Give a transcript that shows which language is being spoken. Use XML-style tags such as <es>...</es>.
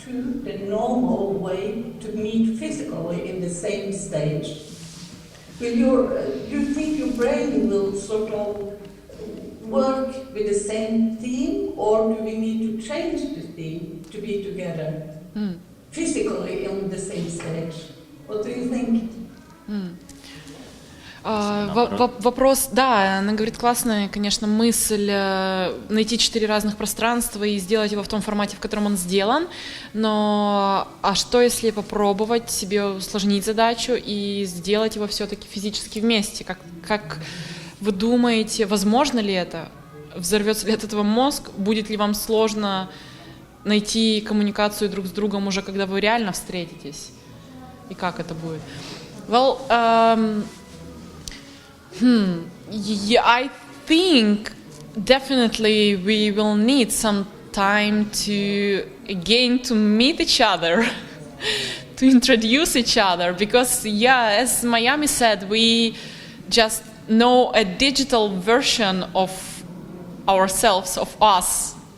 <en>to the normal way to meet physically in the same stage? Will you think your brain will sort of work with the same theme, or do we need to change the theme to be together physically on the same stage? What do you think?</en> <ru>Вопрос, да, она говорит, классная, конечно, мысль найти 4 разных пространства и сделать его в том формате, в котором он сделан, но а что если попробовать себе усложнить задачу и сделать его все-таки физически вместе? Как вы думаете, возможно ли это? Взорвется ли от этого мозг? Будет ли вам сложно найти коммуникацию друг с другом уже, когда вы реально встретитесь? И как это будет?</ru> <en>Well, yeah, I think definitely we will need some time to meet each other, to introduce each other, because yeah, as Miami said, we just know a digital version of ourselves, of us.</en>